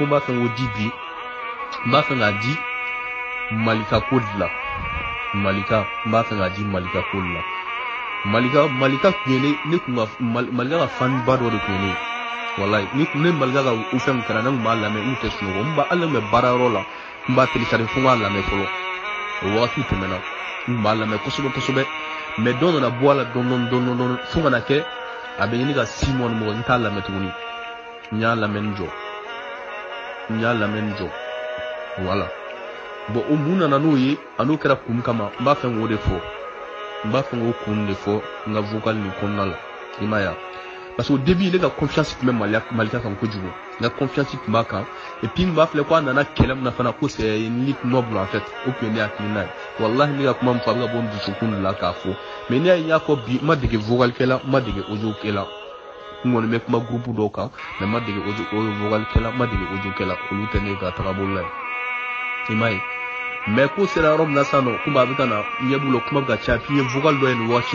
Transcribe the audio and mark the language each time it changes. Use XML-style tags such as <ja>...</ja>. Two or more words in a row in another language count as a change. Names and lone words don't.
<bm>n b'a fɛ k'o di bi n b'a fɛ k'a di Malika ko de la Malika n b'a fɛ k'a di Malika ko de la Malika tun ye ne tun ka Malika ka faniba dɔ de tun ye ne ye wallahi ni Malika ka u fɛn kɛra ne tun b'a lamɛn n tun tɛ sunɔgɔ n b'a hali ne tun bɛ baarayɔrɔ la n b'a télécharger fo n k'a lamɛn fɔlɔ o wagati tɛmɛna n b'a lamɛn kosɛbɛ kosɛbɛ mais dɔ nana bɔ a la dɔɔni fo kana kɛ a bɛ ɲini ka 6 mois ni mɔgɔ n t'a lamɛn tuguni n y'a lamɛn n jɔ voilà bon o mun nana n'o ye a n'o kɛra kun kama n b'a fɛ k'o de fɔ n b'a fɛ k'o kun de fɔ n ka vocal nin kɔnɔna la i m'a ye wa</bm> <fr>parce que au début</fr> <bm>ne ka confiance tun bɛ Malika kan kojugu n ka confiance tun b'a kan</bm> <fr>et puis</fr> <bm>n b'a filɛ ko a nana kɛlɛ min na fana ko</bm> <fr>c'est une lutte noble en fait</fr> <bm>o tun ye ne hakilina ye wallahi ne ka kuma min fɔ a bɛ ka bɔ n dusukun de la k'a fɔ mais ne y'a fɔ bi n ma dege vocal kɛla n ma dege audio kɛla n kɔni bɛ kuma groupe dɔw kan mais n ma dege vocal kɛla n ma dege audio kɛla olu tɛ ne ka tagabolo la ye i m'a ye mais ko sera yɔrɔ min na sisan nɔ komi a bɛ ka na ɲɛ b'u la kuma bɛ ka caya puis n ye vocal dɔ ye nin waati</bm>